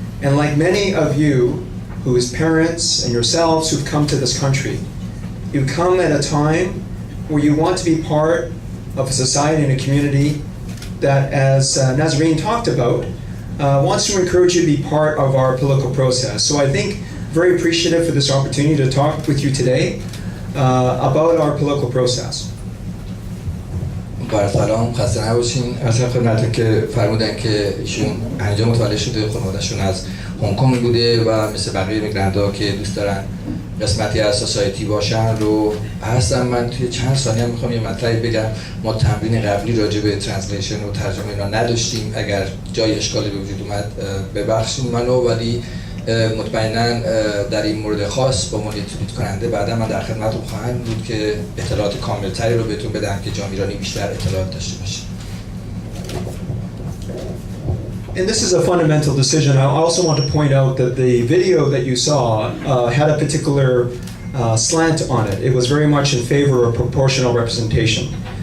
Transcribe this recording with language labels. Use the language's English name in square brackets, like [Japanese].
[English] And like many of you, whose parents and yourselves who've come to this country, you come at a time where you want to be part of a society and a community that, as Nazarene talked about, wants to encourage you to be part of our political process. So I think very appreciative for this opportunity to talk with you today about our political process. [Persian] با سلام، خسته نباشین. اصلا خدمتتون که فرمودن که ایشون اینجا متولد شده، خانواده‌شون از هنگ کنگ بوده و مثل بقیه میگرنت‌ها که دوست دارن قسمتی از سوسایتی باشن رو هستم. من توی چند ثانیه میخوام یه مطلبی بگم. ما تمرین قبلی راجع به ترنسلیشن و ترجمه اینا نداشتیم. اگر جای اشکالی به وجود اومد ببخشید منو، ولی مطمئنا در این مورد خاص با عنوان تولید کننده بعدا من در خدمتتون خواهم بود که اطلاعات کاملتری رو بهتون بدم که جامعه ایرانی بیشتر اطلاعات داشته باشه. [English] And this is a fundamental decision. I also want to point out that the video that you saw had a particular slant on it. It was very much in favor of proportional representation.